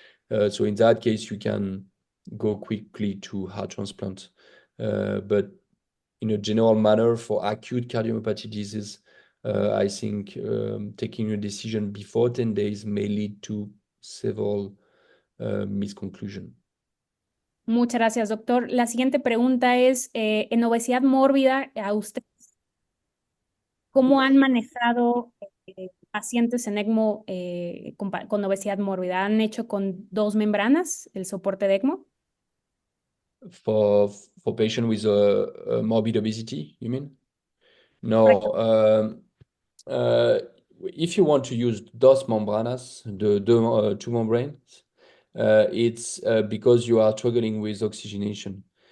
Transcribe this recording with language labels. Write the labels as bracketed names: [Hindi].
[English] So in that case, you can go quickly to heart transplant. But in a general manner, for acute cardiomyopathy disease, I think taking a decision before 10 days may lead to several misconclusions. [Spanish] Muchas gracias, doctor. La siguiente pregunta es, en obesidad mórbida, a ustedes, ¿cómo han manejado pacientes en ECMO con obesidad mórbida? ¿Han hecho con 2 membranas el soporte de ECMO? [English] For patients with morbid obesity, you mean? No. if you want to use [Spanish] dos membranas, [English] two membranes, it's because you are struggling with oxygenation.